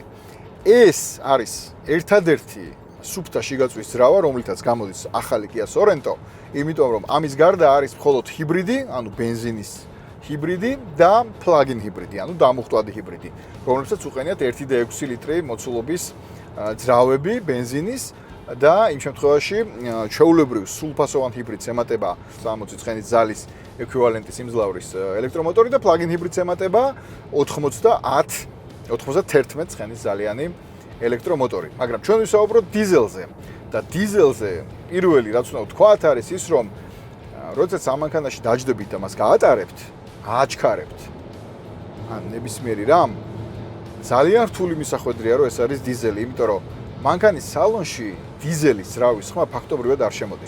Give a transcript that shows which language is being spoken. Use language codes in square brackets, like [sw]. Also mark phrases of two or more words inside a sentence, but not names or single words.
[ka] ეს არის ერთადერთი სუფთა შიგაწვის ძრავა, რომლითაც გამოდის ახალი Kia Sorento, იმიტომ რომ ამის გარდა არის მხოლოდ ჰიბრიდი, ანუ ბენზინის ჰიბრიდი და plug-in ჰიბრიდი, ანუ დამუხტვადი ჰიბრიდი, რომლებსაც უყენიათ 1.6 ლიტრი მოცულობის ძრავები ბენზინის და იმ შემთხვევაში ჩვეულებრივ სრულფასოვან ჰიბრიდს ემატება 60 ცხენის ძალის ეკვივალენტი სიმძლავრის ელექტრომოტორი და plug-in ჰიბრიდს ემატება 91 ცხენის ძალიანი ელექტრომოტორი. მაგრამ ჩვენ ვისაუბროთ დიზელზე და დიზელზე პირველი რაც უნდა ვთქვათ არის ის, რომ როდესაც ამ მანქანაში დაჯდებით და მას გაატარებთ, აჩქარებთ ან ნებისმიერი რამ ძალიან რთული მისახვედრია რომ ეს არის დიზელი, იმიტომ რომ მანქანის სალონში დიზელის ძრავის ხმა ფაქტობრივად არ შემოდის.